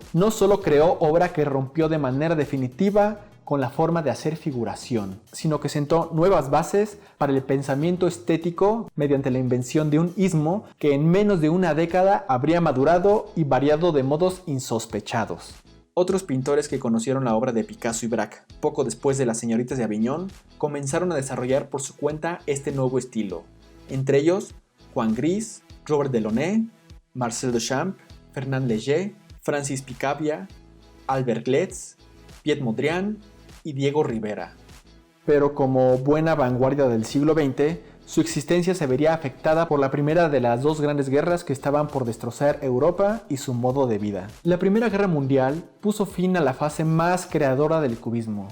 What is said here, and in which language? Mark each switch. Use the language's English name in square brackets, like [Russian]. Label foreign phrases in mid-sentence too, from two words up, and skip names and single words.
[Spanish] No solo creó obra que rompió de manera definitiva con la forma de hacer figuración, sino que sentó nuevas bases para el pensamiento estético mediante la invención de un istmo que en menos de una década habría madurado y variado de modos insospechados. Otros pintores que conocieron la obra de Picasso y Braque poco después de Las señoritas de Aviñón comenzaron a desarrollar por su cuenta este nuevo estilo, entre ellos Juan Gris, Robert Delaunay, Marcel Duchamp, Fernand Léger, Francis Picabia, Albert Gletsch, Piet Mondrian y Diego Rivera. Pero como buena vanguardia del siglo XX, su existencia se vería afectada por la primera de las dos grandes guerras que estaban por destrozar Europa y su modo de vida. La Primera Guerra Mundial puso fin a la fase más creadora del cubismo.